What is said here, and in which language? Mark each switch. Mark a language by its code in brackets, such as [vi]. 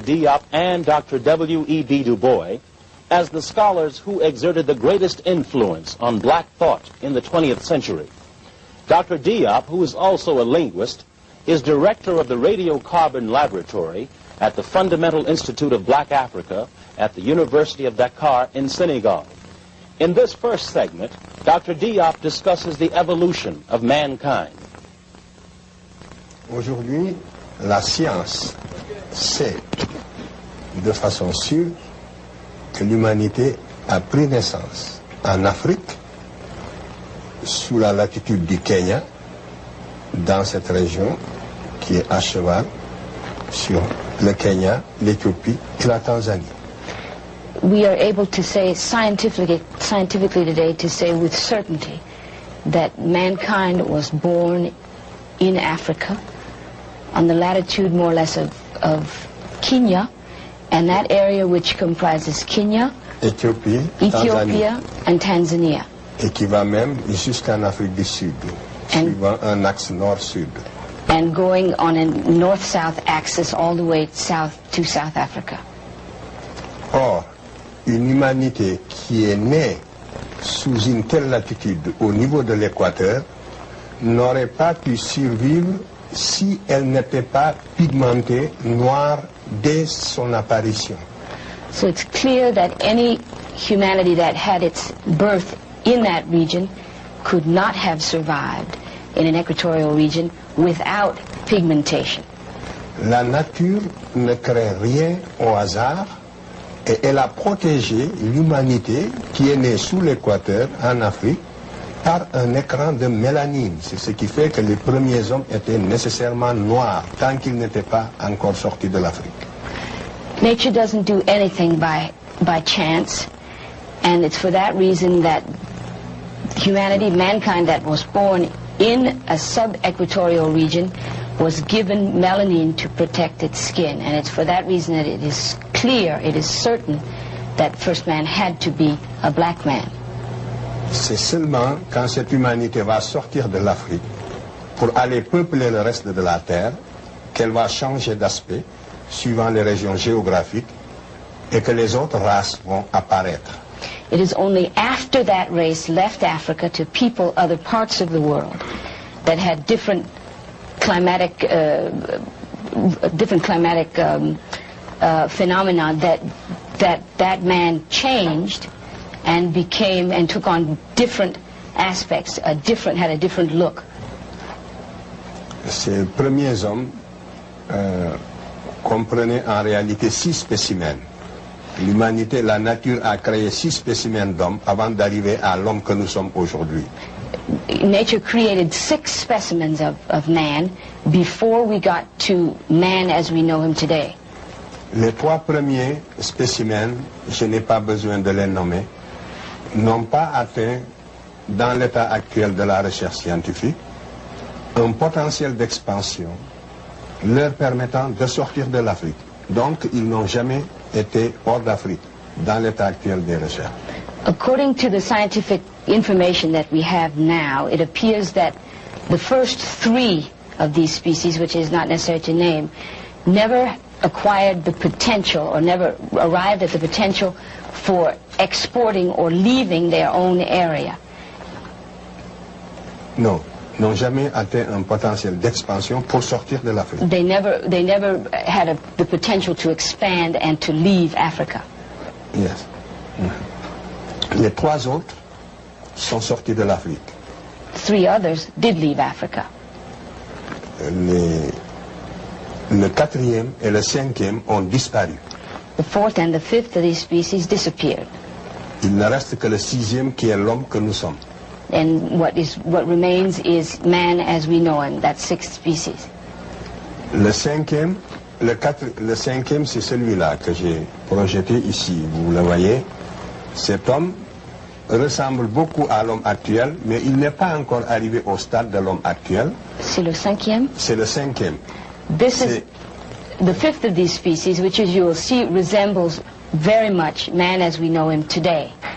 [en] Diop and Dr. W.E.B. Du Bois as the scholars who exerted the greatest influence on black thought in the 20th century. Dr. Diop, who is also a linguist, is director of the Radiocarbon Laboratory at the Fundamental Institute of Black Africa at the University of Dakar in Senegal. In this first segment, Dr. Diop discusses the evolution of mankind. [fr] Aujourd'hui, la science sait de façon sûre que l'humanité a pris naissance en Afrique, sous la latitude du Kenya, dans cette région qui est à cheval sur le Kenya, l'Éthiopie et la Tanzanie. [en] We are able to say scientifically today, to say with certainty that mankind was born in Africa, on the latitude more or less of Kenya, and that area which comprises Kenya, Ethiopia and Tanzania. [fr] Et qui va même jusqu'en Afrique du Sud, suivant un axe nord-sud. [en] And going on a north-south axis all the way south to South Africa. [fr] Or, une humanité qui est née sous une telle latitude au niveau de l'équateur n'aurait pas pu survivre si elle n'était pas pigmentée noire dès son apparition. [en] So it's clear that any humanity that had its birth in that region could not have survived in an equatorial region without pigmentation. [fr] La nature ne crée rien au hasard et elle a protégé l'humanité qui est née sous l'équateur en Afrique par un écran de mélanine. C'est ce qui fait que les premiers hommes étaient nécessairement noirs tant qu'ils n'étaient pas encore sortis de l'Afrique. [en] Nature doesn't do anything by chance, and it's for that reason that humanity, mankind that was born in a sub-equatorial region was given melanin to protect its skin, and it's for that reason that it is clear, it is certain that first man had to be a black man. [fr] C'est seulement quand cette humanité va sortir de l'Afrique pour aller peupler le reste de la Terre qu'elle va changer d'aspect suivant les régions géographiques et que les autres races vont apparaître. [en] It is only after that race left Africa to people other parts of the world that had different climatic phenomena that man changed and became and took on different aspects, had a different look. [fr] Ces premiers hommes comprenaient en réalité 6 spécimens. L'humanité, la nature a créé 6 spécimens d'hommes avant d'arriver à l'homme que nous sommes aujourd'hui. [en] Nature created 6 specimens of man before we got to man as we know him today. [fr] Les 3 premiers spécimens, je n'ai pas besoin de les nommer, n'ont pas atteint, dans l'état actuel de la recherche scientifique, un potentiel d'expansion leur permettant de sortir de l'Afrique. Donc, ils n'ont jamais été hors d'Afrique, dans l'état actuel des recherches. [en] According to the scientific information that we have now, it appears that the first 3 of these species, which is not necessary to name, never acquired the potential or never arrived at the potential for exporting or leaving their own area. [fr] Non, n'ont jamais atteint un potentiel d'expansion pour sortir de l'Afrique. [en] They never had the potential to expand and to leave Africa. Yes. [fr] Les 3 autres sont sortis de l'Afrique. [en] 3 others did leave Africa. [fr] Le 4e et le 5e ont disparu. [en] The 4th and the 5th of these species disappeared. [fr] Il ne reste que le 6e qui est l'homme que nous sommes. [en] And what remains is man as we know him, that sixth species. [fr] Le cinquième, c'est celui-là que j'ai projeté ici. Vous le voyez. Cet homme ressemble beaucoup à l'homme actuel, mais il n'est pas encore arrivé au stade de l'homme actuel. C'est le cinquième? C'est le cinquième. [en] This is the fifth of these species, which, as you will see, resembles very much man as we know him today.